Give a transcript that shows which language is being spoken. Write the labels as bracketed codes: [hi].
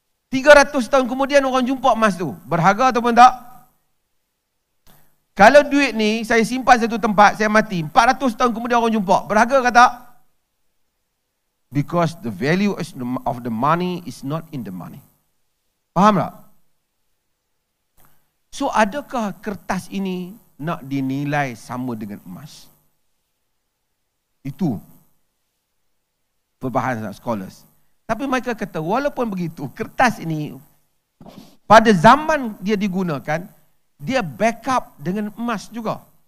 [ms] 300 tahun kemudian orang jumpa emas tu. Berharga ataupun tak? Kalau duit ni saya simpan satu tempat, saya mati. 400 tahun kemudian orang jumpa. Berharga ke tak? [en] Because the value of the money is not in the money. [ms] Faham tak? So adakah kertas ini nak dinilai sama dengan emas? Itu perbahasan scholars. Tapi mereka kata walaupun begitu, kertas ini pada zaman dia digunakan, dia backup dengan emas juga.